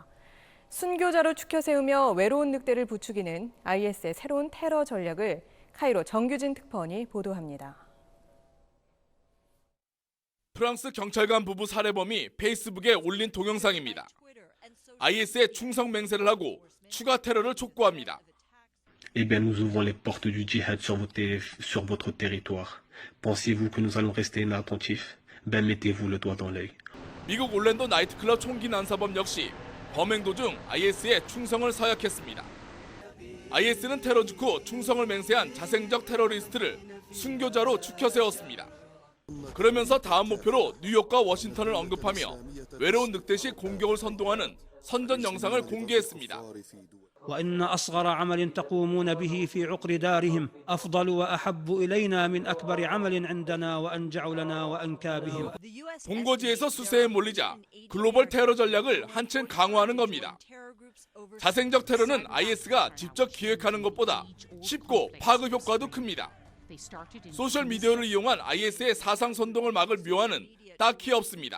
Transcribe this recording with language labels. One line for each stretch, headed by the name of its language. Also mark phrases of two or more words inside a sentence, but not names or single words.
Korean: 순교자로 추켜 세우며 외로운 늑대를 부추기는 IS의 새로운 테러 전략을 카이로 정규진 특파원이 보도합니다. 프랑스 경찰관 부부 살해범이 페이스북에 올린 동영상입니다. IS에 충성 맹세를 하고 추가 테러를 촉구합니다.
French: Eh bien, nous ouvrons les portes du djihad sur votre territoire. Pensez-vous que nous allons rester inattentifs? Ben, mettez-vous le doigt dans l'œil.
Korean: 미국 올랜도 나이트클럽 총기 난사범 역시 범행 도중 IS에 충성을 서약했습니다. IS는 테러 직후 충성을 맹세한 자생적 테러리스트를 순교자로 추켜 세웠습니다. 그러면서 다음 목표로 뉴욕과 워싱턴을 언급하며 외로운 늑대식 공격을 선동하는 선전 영상을 공개했습니다.
Arabic: وإن أصغر عمل تقومون به في عقر دارهم أفضل وأحب إلينا من أكبر عمل عندنا وأنجع لنا وأنكى بهم.
Korean: 본거지에서 수세에 몰리자 글로벌 테러 전략을 한층 강화하는 겁니다. 자생적 테러는 IS가 직접 기획하는 것보다 쉽고 파급 효과도 큽니다. 소셜미디어를 이용한 IS의 사상 선동을 막을 묘안은 딱히 없습니다.